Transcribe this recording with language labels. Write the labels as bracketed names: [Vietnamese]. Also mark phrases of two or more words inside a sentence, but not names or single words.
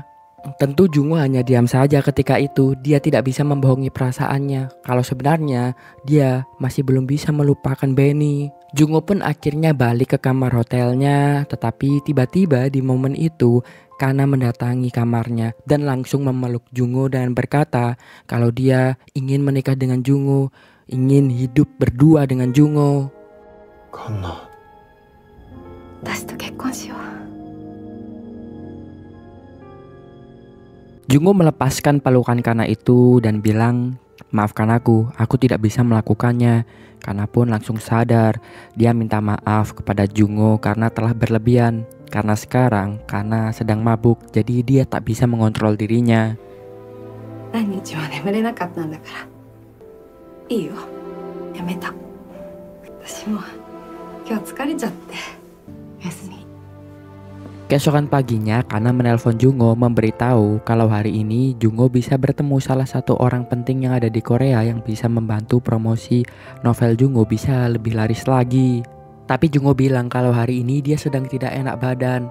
[Indonesian] Tentu Jungo hanya diam saja ketika itu. Dia tidak bisa membohongi perasaannya kalau sebenarnya dia masih belum bisa melupakan Benny. Jungo pun akhirnya balik ke kamar hotelnya, tetapi tiba-tiba di momen itu Kana mendatangi kamarnya dan langsung memeluk Jungo dan berkata kalau dia ingin menikah dengan Jungo, ingin hidup berdua dengan Jungo. Kana, [Japanese] 私と結婚しよう. [Indonesian] Jungo melepaskan pelukan Kana itu dan bilang, maafkan aku tidak bisa melakukannya. Kana pun langsung sadar. Dia minta maaf kepada Jungo karena telah berlebihan. Karena sekarang Kana sedang mabuk, jadi dia tak bisa mengontrol dirinya. [Japanese] 何日も眠れなかったんだから。いいよ、やめた。私も今日疲れちゃって。おやすみ。 [Indonesian] Keesokan paginya, Kana menelpon Jungo memberitahu kalau hari ini Jungo bisa bertemu salah satu orang penting yang ada di Korea yang bisa membantu promosi novel Jungo bisa lebih laris lagi. Tapi Jungo bilang kalau hari ini dia sedang tidak enak badan.